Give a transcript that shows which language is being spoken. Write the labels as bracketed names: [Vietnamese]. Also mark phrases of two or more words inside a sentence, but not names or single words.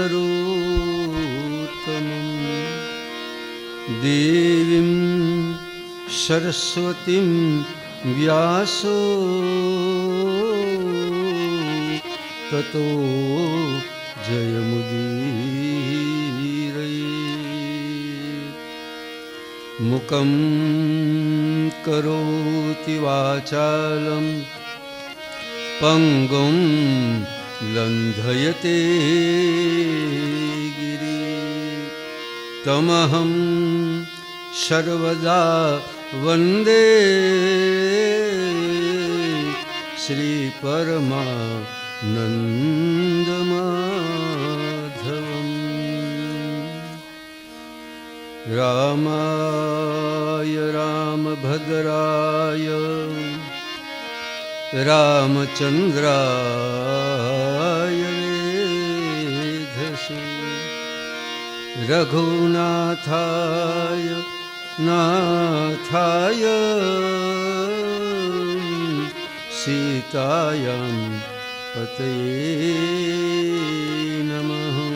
[Sanskrit] नरोत्तमं देवीं सरस्वतीं व्यासो ततो जयमुदीरये मुखं करोति वाचालं पंगुं लंघयते गिरि तमहं सर्वदा વંદે શ્રી પરમાનંદ માધવમ. રામાય રામભદ્રાય રામચંદ્રાય વેધસે રઘુનાથાય નાથાય સીતાયાં પતયે નમઃ.